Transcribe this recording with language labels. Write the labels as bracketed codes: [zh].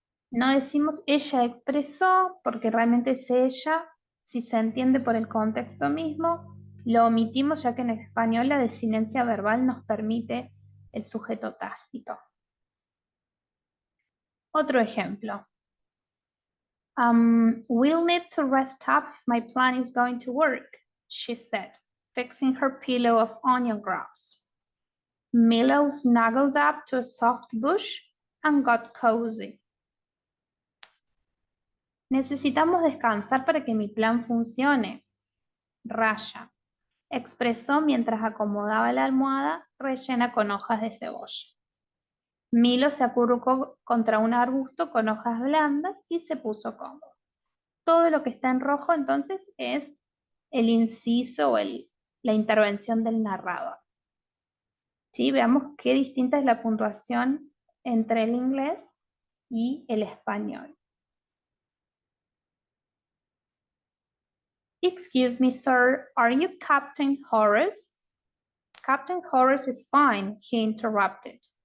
[es] No decimos ella expresó porque realmente es ella, si se entiende por el contexto mismo, lo omitimos ya que en español la desinencia verbal nos permite el sujeto tácito. Otro ejemplo. [en] We'll need to rest up if my plan is going to work, she said, fixing her pillow of onion grass. Milo snuggled up to a soft bush and got cozy. [es] Necesitamos descansar para que mi plan funcione. Raya. Expresó mientras acomodaba la almohada rellena con hojas de cebolla. Milo se acurrucó contra un arbusto con hojas blandas y se puso cómodo. Todo lo que está en rojo entonces es el inciso o la intervención del narrador. ¿Sí? Veamos qué distinta es la puntuación entre el inglés y el español. [en] Excuse me, sir, are you Captain Horace? Captain Horace is fine, he interrupted.